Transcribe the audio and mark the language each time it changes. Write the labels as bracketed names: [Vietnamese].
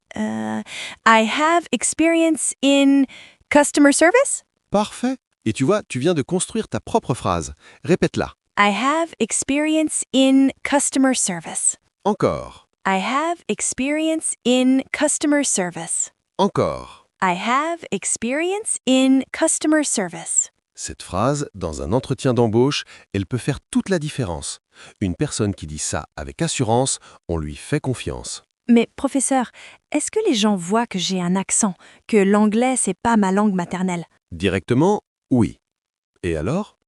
[English] I have experience in customer service? [French] Parfait. Et tu vois, tu viens de construire ta propre phrase. Répète-la. [English] I have experience in customer service. [French] Encore. [English] I have experience in customer service. [French] Encore. [English] I have experience in customer service. [French] Cette phrase, dans un entretien d'embauche, elle peut faire toute la différence. Une personne qui dit ça avec assurance, on lui fait confiance. Mais professeur, est-ce que les gens voient que j'ai un accent, que l'anglais c'est pas ma langue maternelle? Directement, oui. Et alors?